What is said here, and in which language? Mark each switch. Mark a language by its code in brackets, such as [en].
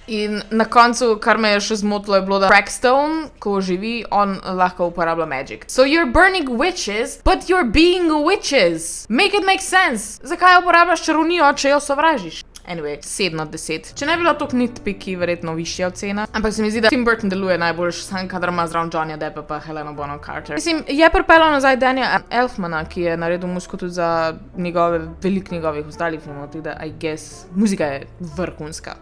[sl] In na koncu, kar me je še zmotilo, je bilo, da Crackstone, ko živi, on lahko uporablja magic. [en] So you're burning witches, but you're being witches. Make it make sense. [sl] Zakaj uporabljaš čarovnijo, če jo sovražiš? Anyway, 7 od 10. Če ne bi bila tok nitpiki, verjetno višja ocena. Ampak se mi zdi, da Tim Burton deluje najboljš, sam kadar ima zraven Johnnyja Deppa pa Helena Bonham Carter. Mislim, je pripeljal nazaj Daniela Elfmana, ki je naredil muziko tudi za veliko njegovih ostalih filmov, tudi da, [en] I guess, [sl] muzika je vrhunska.